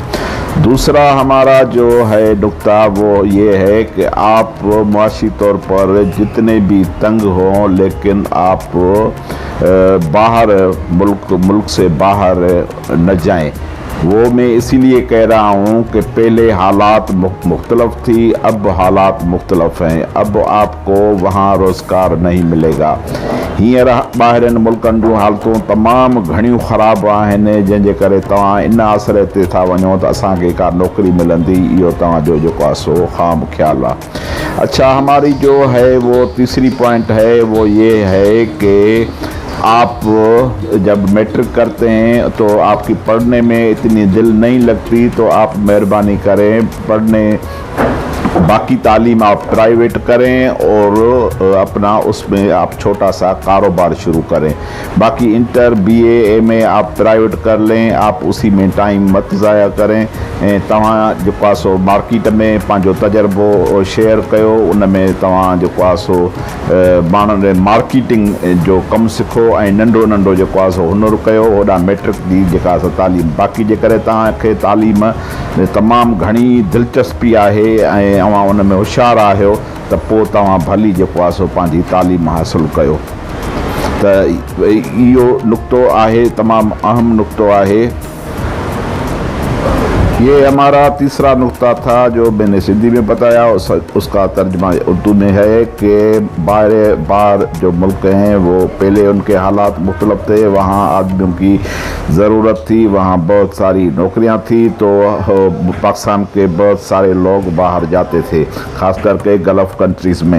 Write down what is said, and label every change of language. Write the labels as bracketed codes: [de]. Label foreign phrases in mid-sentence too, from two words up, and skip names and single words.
[ur] دوسرا ہمارا جو ہے نکتہ وہ یہ ہے کہ آپ معاشی طور پر جتنے بھی تنگ ہوں، لیکن آپ باہر ملک سے باہر نہ جائیں. وہ میں اسی لیے کہہ رہا ہوں کہ پہلے حالات مختلف تھی، اب حالات مختلف ہیں. اب آپ کو وہاں روزگار نہیں ملے گا. [sd] हींअर ॿाहिरनि मुल्कनि जूं हालतूं तमामु घणियूं ख़राबु आहिनि, जंहिंजे करे तव्हां इन आसरे ते था वञो त असांखे का नौकरी मिलंदी, इहो तव्हांजो जेको आहे सो ख़ाम ख़्यालु आहे। [ur] اچھا، ہماری جو ہے وہ تیسری پوائنٹ ہے وہ یہ ہے کہ آپ جب میٹرک کرتے ہیں تو آپ کی پڑھنے میں اتنی دل نہیں لگتی، تو آپ مہربانی کریں پڑھنے باقی تعلیم آپ پرائیویٹ کریں اور اپنا اس میں آپ چھوٹا سا کاروبار شروع کریں. باقی انٹر BA MA آپ پرائیویٹ کر لیں، آپ اسی میں ٹائم مت ضائع کریں. [sd] तव्हां जेको आहे सो मार्केट में पंहिंजो तजर्बो शेयर कयो, उन में तव्हां जेको आहे सो माण्हुनि मार्केटिंग जो कमु सिखो ऐं नंढो नंढो जेको आहे सो हुनर कयो, होॾां मैट्रिक जी जेका आहे तालीम। बाक़ी जेकॾहिं तव्हांखे तालीम तमामु घणी दिलचस्पी आहे ऐं तव्हां उन में होशियारु आहियो त पोइ तव्हां भली जेको आहे सो पंहिंजी तालीम हासिलु कयो। त इहो नुक़्तो आहे, तमामु अहम नुक़्तो आहे। [ur] یہ ہمارا تیسرا نکتہ تھا جو میں نے سندھی میں بتایا، اس کا ترجمہ اردو میں ہے کہ باہر جو ملک ہیں وہ پہلے ان کے حالات مختلف تھے، وہاں آدمیوں کی ضرورت تھی، وہاں بہت ساری نوکریاں تھی، تو پاکستان کے بہت سارے لوگ باہر جاتے تھے، خاص کرکے [en] Gulf countries [ur] में।